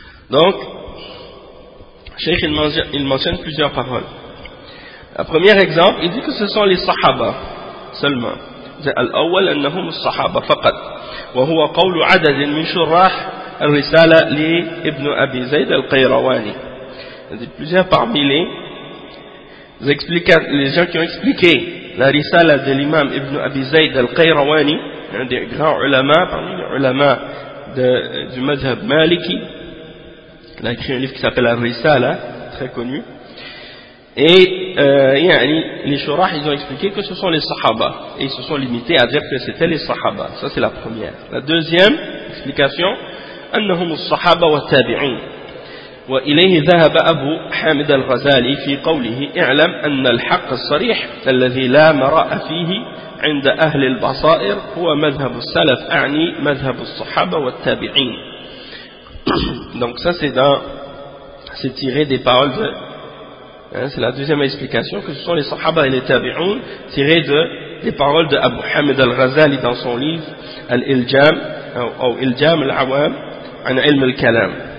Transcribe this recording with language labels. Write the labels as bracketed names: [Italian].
[French] Donc, Cheikh, il mentionne plusieurs paroles. Le premier exemple, il dit que ce sont les Sahaba seulement. [Arabic] الأول أنهم الصحابة فقط وهو قول عدد من شراح الرسالة لابن أبي زيد القيرواني. [French] Plusieurs parmi les gens qui ont expliqué la risale de l'imam Ibn Abi Zayd al-Qayrawani, un des grands ulama, parmi les ulama du madhhab maliki, il a écrit un livre qui s'appelle Al-Risala, très connu. Et les shurahs, ils ont expliqué que ce sont les sahaba, et ils se sont limités à dire que c'était les sahaba. Ça, c'est la première. La deuxième explication, [Arabic] أنهم الصحابة والتابعين وإليه ذهب أبو حامد الغزالي في قوله اعلم أن الحق الصريح الذي لا مراء فيه عند أهل البصائر هو مذهب السلف أعني مذهب الصحابة والتابعين. [French] Donc ça, c'est tiré des paroles de c'est la deuxième explication, que ce sont les sahaba et les tabi'un, tirés des paroles de Abu Hamid al-Ghazali dans son livre Al-Iljam ou Iljam al-Awam an ilm al-Kalam.